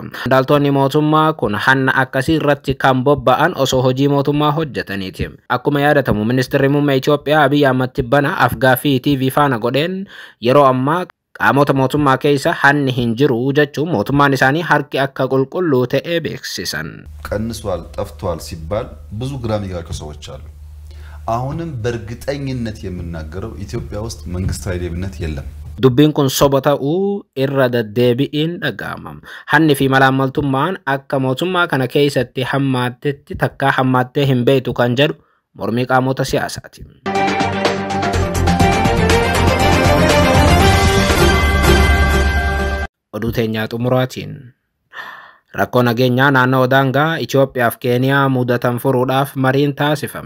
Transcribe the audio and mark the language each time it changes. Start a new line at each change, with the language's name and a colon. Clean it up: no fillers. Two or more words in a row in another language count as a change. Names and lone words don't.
Oromo: Qondaaltonni mootummaa kun hanna akkasii irratti kan bobba'an osoo hojii mootummaa hojjetaniiti. Akkuma yaadatamu Ministeerri muummee Itoophiyaa Abiy Ahmed tibbana Afgaaffii TV faana godheen yeroo ammaa qaamota mootummaa keessa hanni hin jiru jechuun mootummaan isaanii harki akka qulqulluu ta'e beeksisan.
Amharic: ቀንሷል ጠፍቷል ሲባል ብዙ ግራ የሚጋቡ ሰዎች አሉ። አሁንም በእርግጠኝነት የምናገረው ኢትዮጵያ ውስጥ መንግስታዊ ሌብነት የለም።
Oromo: Dubbiin kun soba ta'uu irra deddeebi'iin dhaga'ama. Hanni fi malaammaltummaan akka mootummaa kana keessatti hammaattetti takkaa hammaattee hin beektu kan jedhu mormii qaamota siyaasaati. Oduu teenyaa xumuraatiin rakkoo nageenyaa naannoo daangaa Itoophiyaa fi Keeniyaa mudatan furuudhaaf mariin taasifame.